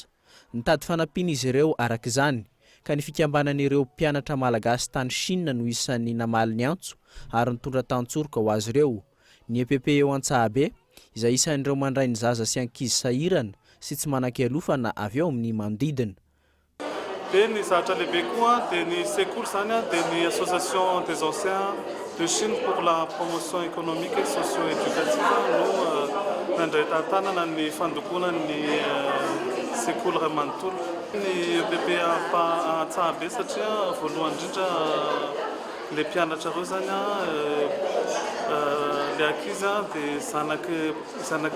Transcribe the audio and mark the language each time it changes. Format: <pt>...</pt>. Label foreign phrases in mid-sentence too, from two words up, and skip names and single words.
<mg>Nitady fanampiana izy ireo araka izany ka ny fikambanan'ireo mpianatra malagasy tany Chine no isan'ny namaly ny antso ary nitondra tantsorika ho azy ireo. Ny EPP eo Antsahabe izay isan'ireo mandray ny zaza sy ankizy sahirana sy tsy manan-kialofana avy eo amin'ny manodidina. Dia ny zatra lehibe koa dia ny sekoly zany dia ny</mg> <fr>association des anciens de Chine pour la promotion économique et socio-éducative</fr> <mg>no nandray tantanana ny fandokonan'ny sekoly Ray Manontolo. Ny EPP Antsahabe satria voalohany indrindra le mpianatra ireo zany le ankizy dia zanaky</mg>